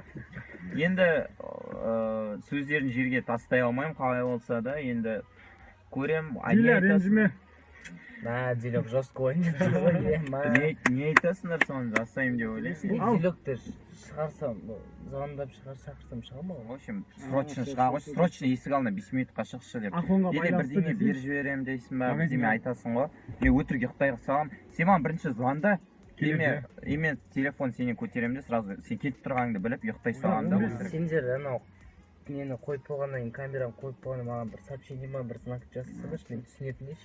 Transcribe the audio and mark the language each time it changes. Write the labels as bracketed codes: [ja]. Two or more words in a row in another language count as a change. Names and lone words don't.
[kk] Енді сөздерін жерге тастай алмаймын, қалай болса да, енді көрем. Диля ренжіме. Дилек жестко ойнайды. Не айтасыңдар соны жасаймын деп ойлайсың? Дилекті шығарсам, звондап шақырсам шыға ма? [ru] В общем, [kk] срочно шыға ғой, срочно есік алдына 5 минутқа шықшы деп. Или бірдеңе беріп жіберем дейсің ба, бірдеңе айтасың ғой. Мен өтірік ұйықтай саламын. Сен маған бірінші звонда, мен телефон сенен көтеремін де сразу сен кетіп тұрғаныңды біліп ұйықтай саламын да өтірік. Сендер анау мені қойып болғаннан кейін камераны қойып болғаннан маған бір сообщение ма, бір знак жасасаңдаршы, мен түсінетін еш.